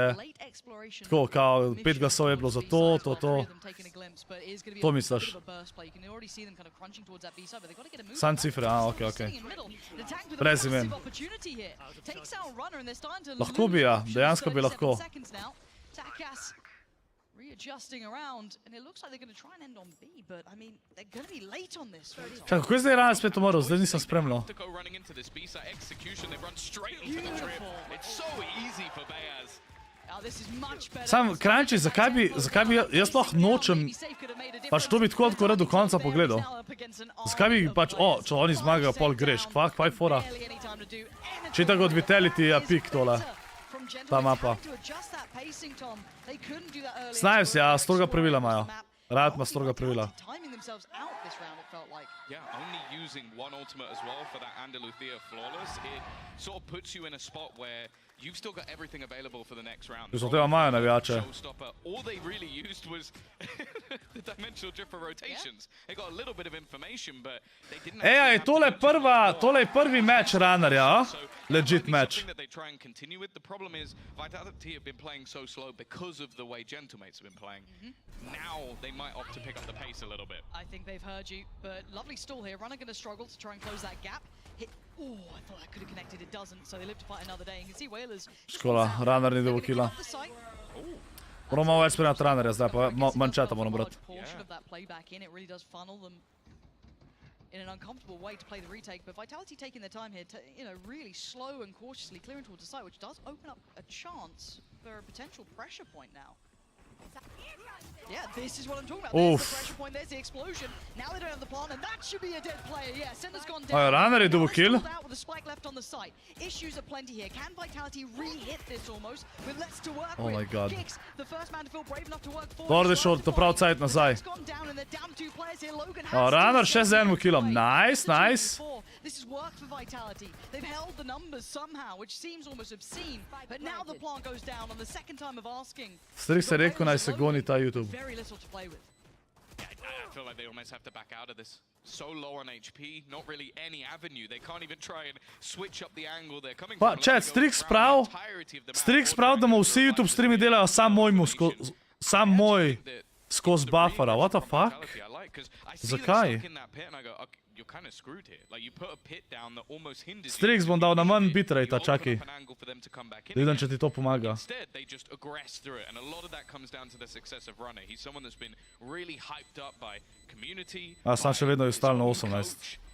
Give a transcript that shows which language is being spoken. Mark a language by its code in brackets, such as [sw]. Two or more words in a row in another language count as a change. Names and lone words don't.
[sl] Tako, kao 5 glasov je bilo za to. To misliš? Sam cifre, okej. Brez imen. Lahko bi, ja. Dejansko bi lahko. [en] Readjusting around, and it looks like they're going to try and end on B, but I mean, they're going to be late on this. [sl] Čakaj, kako je zdaj Rana spet umrl? Zdaj nisem spremljal. Sam, Kranči, zakaj bi jaz sploh nočem pač to bi tako rad do konca pogledal? Zakaj bi pač, če oni zmagajo, pol greš, kvaj fora? Če tako od Vitality je pik tole. Ta mapa. Znajo se, ja, stroga pravila imajo. Rad ima stroga pravila. [en] Yeah, only using one ultimate as well for that Andaluthia flawless, it sort of puts you in a spot where you've still got everything available for the next round. [sl] Zato tega imajo navijače. [en] All they really used was the dimensional drift for rotations. They got a little bit of information, but they didn't. [sl] Ej, tole je prvi meč Runnerja, legit meč. [en] That they try and continue with. The problem is Vitality have been playing so slow because of the way Gentlemates have been playing. Now they might opt to pick up the pace a little bit. I think they've heard you, but lovely stall here. Runner going to struggle to try and close that gap. Hit. Oh, I thought that could have connected. It doesn't. So they live to fight another day. You can see Whalers. [sl] Škoda, Runner ni dobil killa. Moramo malo več spremljati Runnerja zdaj, pa manj čata moram brati. [en] Portion of that playback in, it really does funnel them in an uncomfortable way to play the retake, but Vitality taking their time here, really slow and cautiously clearing towards the site, which does open up a chance for a potential pressure point now. Yeah, this is what I'm talking about. There's the pressure point, there's the explosion. Now they don't have the plant, and that should be a dead player. Yeah, Sender's gone down. [sl] Runner je dobil kill. [en] With a spike left on the site. Issues are plenty here. Can Vitality re-hit this almost? With less to work with. Oh my god. Kicks, the first man to feel brave enough to work for. [sl] Dobro je šel to prav cajt nazaj. Runner še z enim killom. [en] Nice. This has worked for Vitality. They've held the numbers somehow, which seems almost obscene. But now the plant goes down on the second time of asking. [sl] Strik se rekel, naj se goni ta YouTube. [en] Very little to play with. I feel like they almost have to back out of this. So low on HP, not really any avenue. They can't even try and switch up the angle they're coming from. [sl] Pa, chat, Strik sprav, da mu vsi YouTube streami delajo sam moj skozi buffera. [en] What the fuck? [sl] Zakaj? Strix bom dal na manj bitrate, čakaj. Vidim, če ti to pomaga. A, sam še vedno je stal na 18.